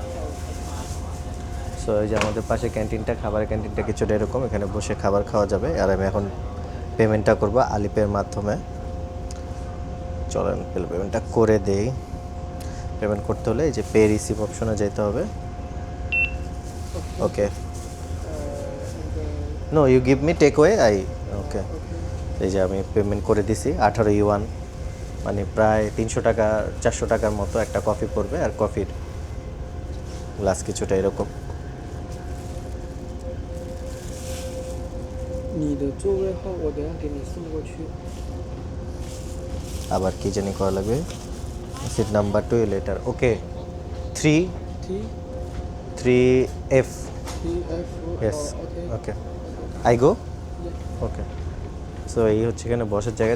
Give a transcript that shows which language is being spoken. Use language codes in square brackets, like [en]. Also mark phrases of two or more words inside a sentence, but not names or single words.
[bn] সো এই যে আমাদের পাশে ক্যান্টিনটা, খাবারের ক্যান্টিনটা কিছুটা এরকম, এখানে বসে খাবার খাওয়া যাবে। আর আমি এখন পেমেন্টটা করবো আলিপের মাধ্যমে। চলেন পেমেন্টটা করে দেই। পেমেন্ট করতে হলে এই যে [en] pay receive option [bn] যেতে হবে। ওকে, [en] No you give me take away I. [bn] ওকে, এই যে আমি পেমেন্ট করে দিছি 18 ইউয়ান, মানে প্রায় 300 টাকা 400 টাকার মতো একটা কফি পড়বে। আর কফির গ্লাস কিছুটা এরকম। [zh] 你的座位号我等下给你送过去。 [bn] আবার কি জানি করা লাগবে, [en] seat number 2 letter. ওকে, 3 T 3F। T F ইয়েস, OK Okay I go. Okay, so [bn] এই হচ্ছে এখানে বসার জায়গা।